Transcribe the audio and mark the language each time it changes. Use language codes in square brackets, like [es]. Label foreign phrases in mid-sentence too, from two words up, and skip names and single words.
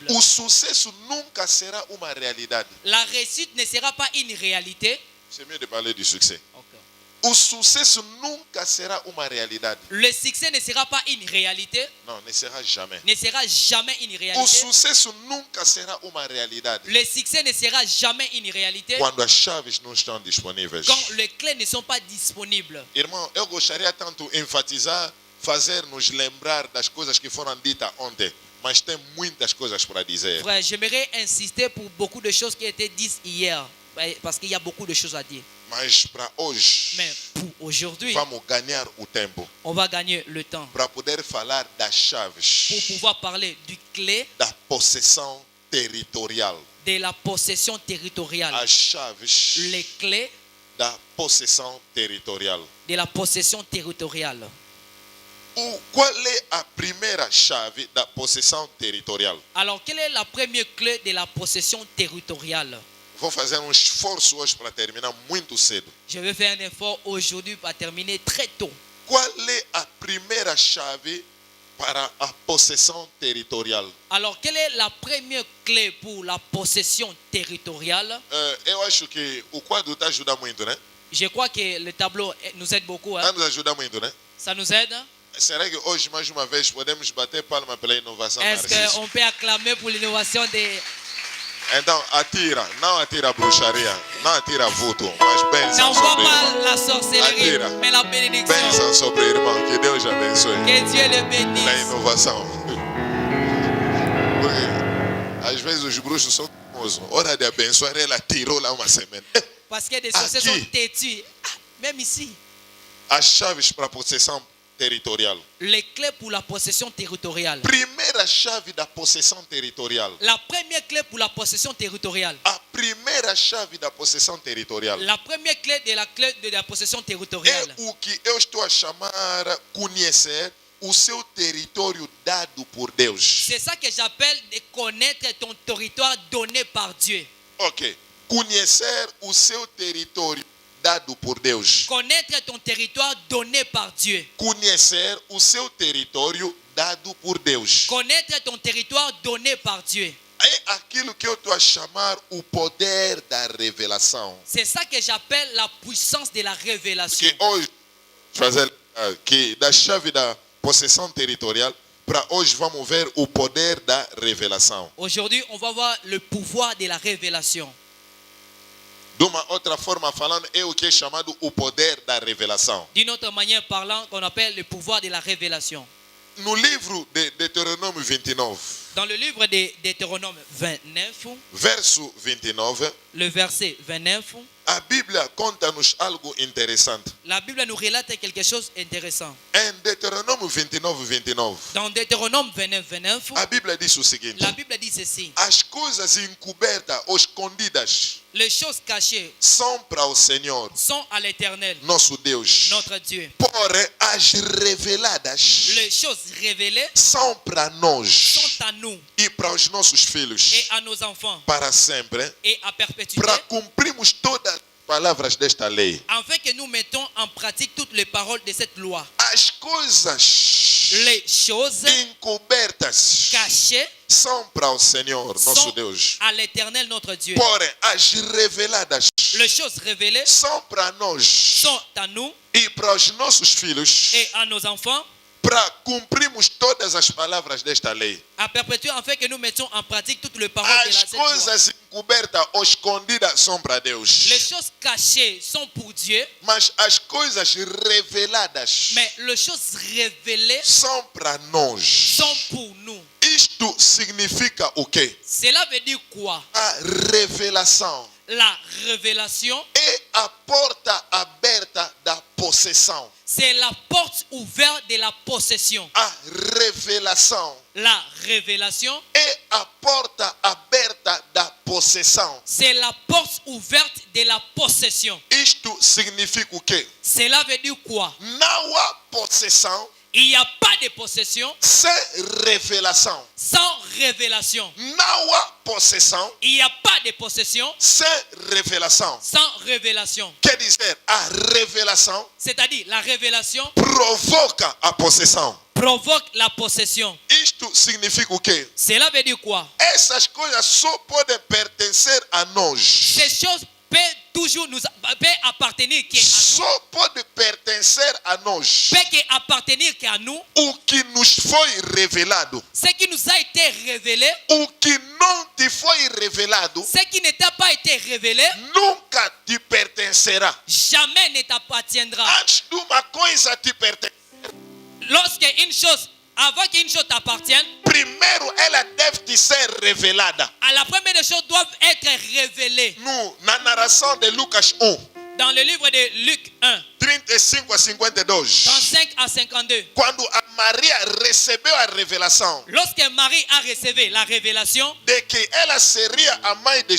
[pt] O sucesso nunca será uma realidade. [fr] La réussite ne sera pas une réalité. C'est mieux de parler du succès. Ok. [pt] O sucesso nunca será uma realidade. [fr] Le succès ne sera pas une réalité, Não, ne sera jamais. ne sera jamais une [pt] O [fr] réalité. [pt] sucesso nunca será uma realidade [fr] Le succès ne sera jamais une réalité [pt] quando as chaves não estão disponíveis. [fr] quand les clés ne sont pas disponibles. [pt] Irmão, eu gostaria tanto de enfatizar, fazer-nos lembrar das coisas que foram ditas ontem, mas tem muitas coisas para dizer. [fr] Frère, j'aimerais insister pour beaucoup de choses qui étaient dites hier, parce qu'il y a beaucoup de choses à dire. [pt] Mas para hoje, [fr] Mais pour aujourd'hui, [pt] vamos ganhar o tempo [fr] on va gagner le temps [pt] para poder falar das [fr] pour [pt] chaves [fr] pouvoir parler du clé [pt] da possessão territorial. [fr] de la possession territoriale. [pt] As chaves [fr] Les clés [pt] da possessão territorial. [fr] de la possession territoriale. [pt] Qual é a primeira chave da possessão territorial? [fr] Alors, quelle est la première clé de la possession territoriale? [pt] Vou fazer um esforço hoje para terminar muito cedo. [fr] Je vais faire un effort aujourd'hui pour terminer très tôt. [pt] Qual é a primeira chave para a possessão territorial? [fr] Alors, quelle est la première clé pour la possession territoriale? [pt] Eu acho que o quadro está ajudando muito, né? [fr] Je crois que le tableau nous aide beaucoup. Hein? [pt] Está nos ajudando muito, né? [fr] Ça nous aide. [pt] Será que hoje, mais uma vez, podemos bater palma pela inovação [fr] Est-ce [pt] narcísica? [fr] qu'on peut acclamer pour l'innovation des... [pt] Então, atira, não atira bruxaria, não atira vulto, mas bênção [fr] N'envoie [pt] sobre o [fr] pas [pt] irmão. [fr] la sorcellerie, Attire. mais la bénédiction. [pt] Bênção sobre o irmão, que Deus abençoe. [fr] Que Dieu le [pt] Na [fr] bénisse. [pt] inovação. Porque às vezes os bruxos são famosos. Hora de abençoar, ela tirou lá uma semente. [fr] Parce que des sorciers [pt] Aqui. [fr] sont têtus. Ah, même ici. [pt] As chaves para a possessão territorial. [fr] Les clés pour la possession territoriale. [pt] Primeira chave da possessão territorial. [fr] La première clé pour la possession territoriale. [pt] A primeira chave da possessão territorial [fr] La première clé de la possession territoriale. [pt] é o que eu estou a chamar conhecer o seu território dado por Deus. [fr] C'est ça que j'appelle de connaître ton territoire donné par Dieu. Ok. [pt] Conhecer o seu território dado por Deus. [fr] Connaître ton territoire donné par Dieu. [pt] Conhecer o seu território dado por Deus. [fr] Connaître ton territoire donné par Dieu. [pt] É aquilo que eu estou a chamar o poder da revelação. [fr] C'est ça que j'appelle la puissance de la révélation. [pt] Que hoje, fazer que da chave da possessão territorial, para hoje vamos ver o poder da revelação. [fr] Aujourd'hui, on va voir le pouvoir de la révélation. [pt] De uma outra forma falando, é o que é chamado o poder da revelação. [fr] D'une autre manière parlant, qu'on appelle le pouvoir de la révélation. [pt] No livro de Deuteronômio 29, [fr] Dans le livre de Deutéronome 29, [pt] verso 29, [fr] le verset 29, [pt] a Bíblia conta-nos algo interessante. [fr] la Bible nous relate quelque chose d'intéressant. [pt] Em Deuteronômio 29, 29, [fr] Dans Deutéronome 29, 29, [pt] a Bíblia diz o seguinte: [fr] la Bible dit ceci. [pt] as coisas encobertas ou escondidas [fr] Les choses cachées [pt] são para o Senhor, [fr] sont à l'Éternel, [pt] nosso Deus. [fr] notre Dieu. [pt] Porém, as reveladas [fr] Les choses révélées [pt] são para nós [fr] sont à nous [pt] e para os nossos [fr] et [pt] filhos [fr] à nos enfants [pt] para sempre, [fr] et à perpétuité, [pt] para cumprirmos todas as palavras desta lei. [fr] afin que nous mettons en pratique toutes les paroles de cette loi. [pt] As coisas [fr] Les choses [pt] encobertas [fr] cachées [pt] são para o Senhor, nosso [fr] sont [pt] Deus. [fr] à l'Éternel, notre Dieu. [pt] Porém, as reveladas [fr] Les choses révélées [pt] são para nós [fr] sont à nous [pt] e para os nossos filhos, [fr] et à nos enfants [pt] para cumprirmos todas as palavras desta lei. [fr] à perpétuer, afin que nous mettions en pratique toutes les paroles de [pt] As [fr] cette loi. [pt] coisas encobertas ou escondidas são para Deus. [fr] Les choses cachées sont pour Dieu, [pt] Mas as coisas reveladas [fr] mais les choses révélées [pt] são para nós. [fr] sont pour nous. [pt] Isto significa o quê? [fr] Cela veut dire quoi? [pt] A revelação [fr] La révélation, [pt] é a porta aberta da possessão. [fr] c'est la porte ouverte de la possession. [pt] A revelação [fr] La révélation, [pt] é a porta aberta da possessão. [fr] c'est la porte ouverte de la possession. [pt] Isto significa o quê? [fr] Cela veut dire quoi? [pt] Não há possessão [fr] Il n'y a pas de possession [pt] sem revelação. [fr] sans révélation. [pt] Não há possessão [fr] Il n'y a pas de possession [pt] sem revelação. [fr] sans révélation. [pt] Quer dizer, a revelação [fr] C'est-à-dire, la révélation [pt] provoca a possessão. [fr] provoque la possession. [pt] Isto significa o quê? [fr] Cela veut dire quoi? [pt] Essas coisas só podem pertencer a nós. [fr] Ces choses peuvent toujours nous appartenir qu'à nous. [pt] Só pode pertencer a nós [fr] Peut que appartenir qu'à nous. [pt] o que nos foi revelado. [fr] Ce qui nous a été révélé, [pt] O que não te foi revelado [fr] ce qui n'était pas été révélé, [pt] nunca te pertencerá. [fr] jamais ne t'appartiendra. [pt] Antes de uma coisa te pertencer, [fr] Lorsque une chose, avant qu'une chose t'appartienne, [pt] primeiro ela deve te ser revelada. [fr] à la première des choses doivent être révélées. [pt] Na narração de Lucas 1, [fr] Dans le livre de Luc 1, [pt] 35 a 52, [fr] 35 à 52, [pt] quando a Maria recebeu a revelação [fr] lorsque Marie a reçu la révélation [pt] de que ela seria a mãe de